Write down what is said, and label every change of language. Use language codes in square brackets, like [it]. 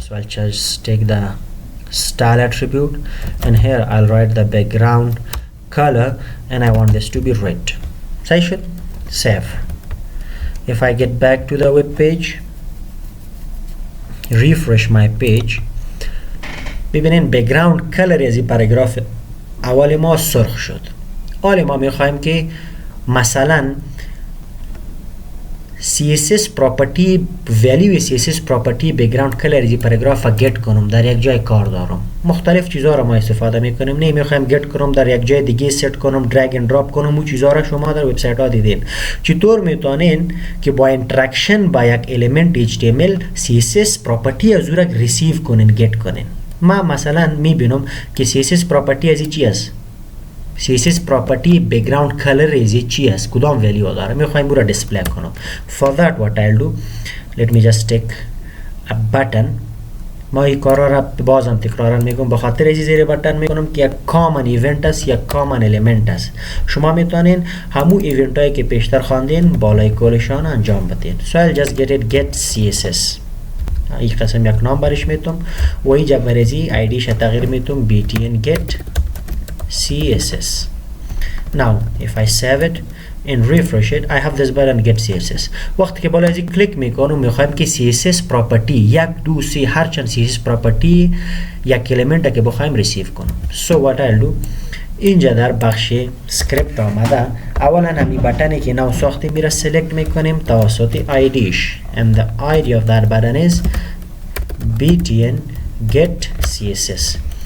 [en] So I'll just take the style attribute and here I'll write the background color and I want this to be red. So I should save. If I get back to the web page, refresh my page, [fa] ببینین background color از این paragraph اول ما سرخ شد. حالا ما میخوایم که مثلا CSS property value CSS property background color از این پاراگراف گت کنم، در یک جای کار دارم. مختلف چیزها را ما استفاده میکنیم. نه میخوایم گت کنم در یک جای دیگه ست کنم، drag and drop کنم. اون چیزها را شما در وبسایت ها دیدین. چطور میتونین که با اینتراکشن با یک element HTML CSS property از او را ریسیو کنین، گت کنین. ما مثلا میبینم که CSS property از چی است؟ CSS property background color از چی است؟ کدام ولیو داره؟ میخوایم او را دیسپلی کنم. [en] For that what I'll do, let me just take a button. [fa] ما این کارا را بازم تکرارا میگم به خاطر از زیر بटन میکنم که یک common event است، یک common element است. شما میتونین همو ایونت هایی که پیشتر خواندین بالای کلشان انجام بدین. [en] So I'll just get CSS. [fa] این قسم یک نام برش میتونم و اینجا برزی آیدیش تغییر میتونم btn get CSS. [en] now if I save it and refresh it, I have this button get CSS. [fa] وقتی که بالا از این کلیک میکنم میخوایم که CSS property 1 2 3 هر چند CSS property یک element که بخوایم ریسیو کنم. [en] so what I'll do [fa] اینجا در بخش سکریپت آمده اولا همین بटन که نو ساخته میره سلکت میکنیم توسط IDش [en] and the ID of that button is btn get CSS.